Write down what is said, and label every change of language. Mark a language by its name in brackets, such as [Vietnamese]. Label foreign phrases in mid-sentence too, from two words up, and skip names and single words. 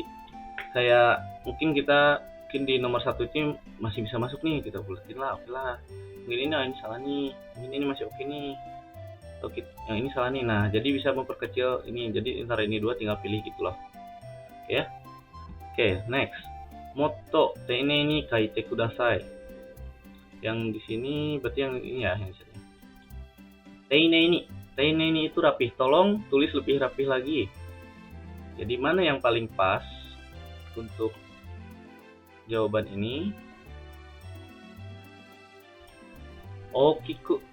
[Indonesian] Kayak mungkin di nomor 1 ini masih bisa masuk nih, kita buletin lah, oke lah. Mungkin ini salah nih, mungkin ini masih oke nih. Atau yang ini salah nih. Nah, jadi bisa memperkecil ini. Jadi antara ini 2 tinggal pilih gitu loh. Oke ya. Oke, next. [Japanese] もっと丁寧に書いてください. [Indonesian] Yang di sini berarti yang ini ya, yang sini. [Japanese] 丁寧に [Indonesian] itu rapih. Tolong tulis lebih rapih lagi. Jadi mana yang paling pas untuk jawaban ini? Okiku.